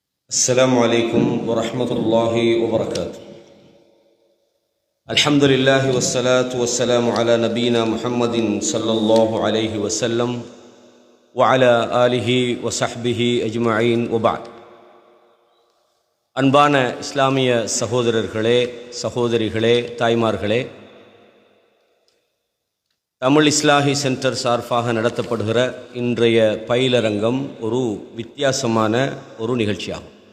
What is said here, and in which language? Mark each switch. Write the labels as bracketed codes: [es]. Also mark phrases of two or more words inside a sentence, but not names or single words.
[ar] السلام عليكم ورحمة الله وبركاته. الحمد لله والصلاة والسلام على نبينا محمد صلى الله عليه وسلم وعلى آله وصحبه أجمعين وبعد. [ta] அன்பான இஸ்லாமிய சகோதரர்களே, சகோதரிகளே, தாய்மார்களே, தமிழ் இஸ்லாஹி சென்டர் சார்பாக நடத்தப்படுகிற இன்றைய பயிலரங்கம் ஒரு வித்தியாசமான ஒரு நிகழ்ச்சியாகும்.